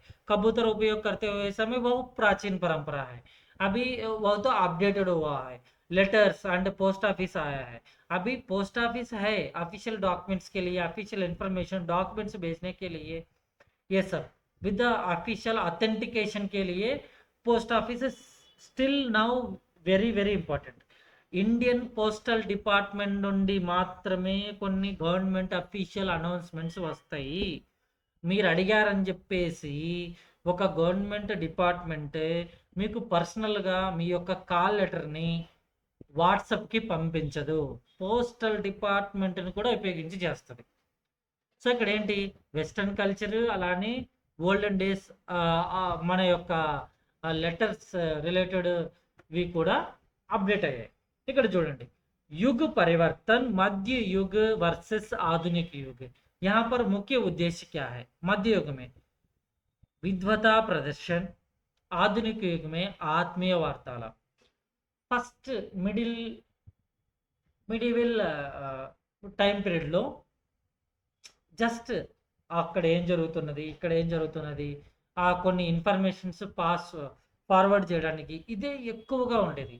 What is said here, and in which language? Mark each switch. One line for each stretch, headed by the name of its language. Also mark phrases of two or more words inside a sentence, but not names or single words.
Hindi: कबूतर उपयोग करते हुए समय वो प्राचीन परंपरा है. अभी वो तो अपडेटेड हुआ है,
English: letters and post office
Hindi: आया है. अभी पोस्ट ऑफिस है
English: official documents
Hindi: के लिए,
English: official information documents
Hindi: भेजने के लिए, ये सब
English: with official authentication
Hindi: के लिए
English: post office still now very very important.
Telugu: ఇండియన్ పోస్టల్ డిపార్ట్మెంట్ నుండి మాత్రమే కొన్ని
English: government official announcements
Telugu: వస్తాయి. మీరు అడిగారని చెప్పేసి ఒక
English: government department
Telugu: మీకు పర్సనల్గా మీ యొక్క కాల్ లెటర్ని వాట్సాప్కి పంపించదు, పోస్టల్ డిపార్ట్మెంట్ని కూడా ఉపయోగించి చేస్తుంది. సో ఇక్కడ ఏంటి,
English: western culture
Telugu: అలానే
English: olden days
Telugu: మన యొక్క లెటర్స్ రిలేటెడ్వి కూడా అప్డేట్ అయ్యాయి. ఇక్కడ చూడండి,
Hindi: युग परिवर्तन मध्य युग वर्सेस आधुनिक युग. यहाँ पर मुख्य उद्देश्य क्या है? मध्य युग में विद्वता प्रदर्शन, आधुनिक युग में आत्मीय वार्तालाप.
English: first medieval time
Telugu: పీరియడ్లో జస్ట్ అక్కడ ఏం జరుగుతున్నది, ఇక్కడ ఏం జరుగుతున్నది, కొన్ని ఇన్ఫర్మేషన్స్ ఫార్వర్డ్ చేయడానికి ఇదే ఎక్కువగా ఉండేది.